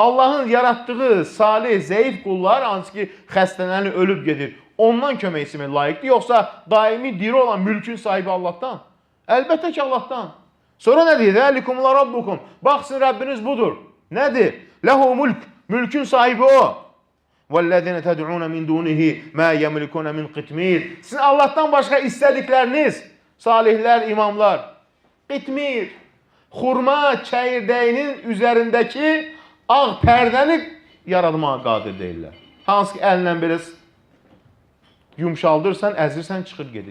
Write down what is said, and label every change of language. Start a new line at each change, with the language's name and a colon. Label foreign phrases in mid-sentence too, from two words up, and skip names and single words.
Azerbaijani: Allahın yaratdığı salih, zəif qullar, hansı ki xəstələnir, ölüb gedir, ondan kömək istəmək layiqdir, yoxsa daimi diri olan mülkün sahibi Allahdan? Əlbəttə ki, Allahdan. Sonra nə deyir?
Arabic: ذلكم لا ربكم.
Azerbaijani: Baxsın, Rəbbiniz budur. Nədir?
Arabic: له الملك.
Azerbaijani: Mülkün sahibi o.
Arabic: وَالَّذِينَ تَدْعُونَ مِنْ دُونِهِ مَا يَمْلِكُونَ مِنْ قِتْمِيرٍ.
Azerbaijani: Sizin Allahdan başqa istədikləriniz, salihlər, imamlar, qitmir, xurma çəyirdəyinin üzərindəki ağ pərdəni yaratmağa qadir deyirlər. Hansı ki, əllə belə yumşaldırsan, əzirsən, çıxır gedir.